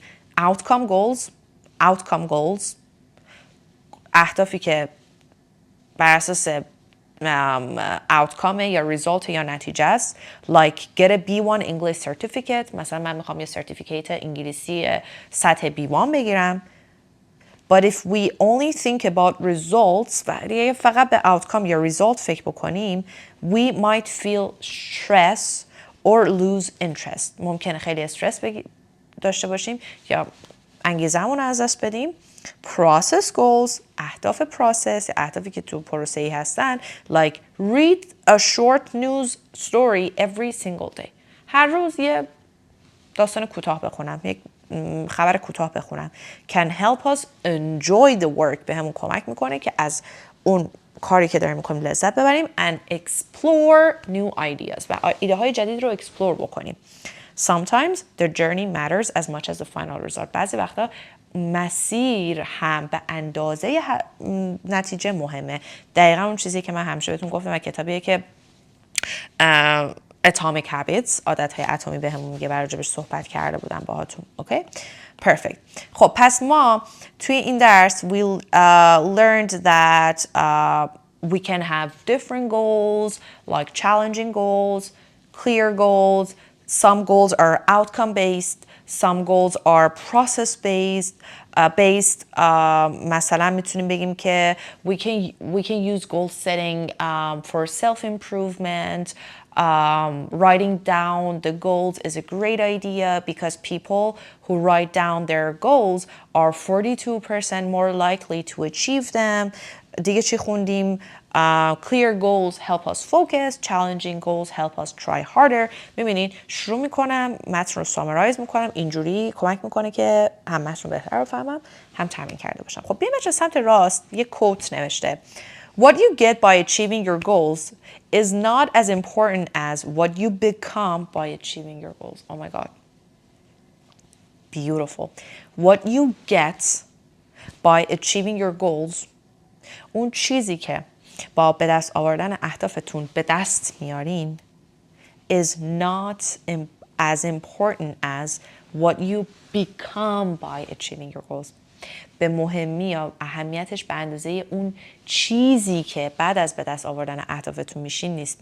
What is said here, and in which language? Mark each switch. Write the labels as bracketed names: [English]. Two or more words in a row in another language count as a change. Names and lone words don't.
[English] Outcome goals [Persian] اهدافی که بر اساس outcome یا result یا نتیجه است. [English] Like get a B1 English certificate. [Persian] مثلا من میخوام یه سرتیفیکیت انگلیسی سطح B1 بگیرم. [English] But if we only think about results [Persian] و فقط به outcome یا result فکر بکنیم [English] we might feel stress or lose interest. [Persian] ممکنه خیلی استرس داشته باشیم یا انگیزمون از دست بدیم. [English] Process goals [Persian] اهداف process اهدافی که تو پروسه‌ای هستن [English] like read a short news story every single day. [Persian] هر روز یه داستان کوتاه بخونم، یک خبر کوتاه بخونم. [English] Can help us enjoy the work. [Persian] به همون کمک میکنه که از اون کاری که داریم میکنیم لذت ببریم [English] and explore new ideas [Persian] و ایده های جدید رو explore بکنیم. [English] Sometimes the journey matters as much as the final result. [Persian] بعضی وقتا مسیر هم به اندازه نتیجه مهمه. دقیقا اون چیزی که من همیشه بهتون گفتم و کتابیه که Atomic Habits عادتهای اتمی به همون میگه، راجبش صحبت کرده بودم باهاتون. اوکی؟ Perfect. خب پس ما توی این درس [English] we learned that we can have different goals like challenging goals, clear goals. Some goals are outcome based, some goals are process based. [Persian] مثلا میتونیم بگیم که [English] we can use goal setting for self improvement. Writing down the goals is a great idea because people who write down their goals are 42% more likely to achieve them. [Persian] دیگه چی خوندیم؟ [English] Clear goals help us focus. Challenging goals help us try harder. [Persian] ببینید شروع میکنم متن رو سامرایز میکنم، اینجوری کمک میکنه که هم متن رو بهتر بفهمم هم تمرین کرده باشم. خب بیایم بچه سمت راست یه کوت نوشته [English] What you get by achieving your goals is not as important as what you become by achieving your goals. Oh my God. Beautiful. What you get by achieving your goals, [Persian] اون چیزی که با به دست آوردن اهدافتون به دست میارین [English] is not as important as what you become by achieving your goals. [Persian] به مهمی یا اهمیتش به اندازه اون چیزی که بعد از به دست آوردن اهدافتون میشین نیست.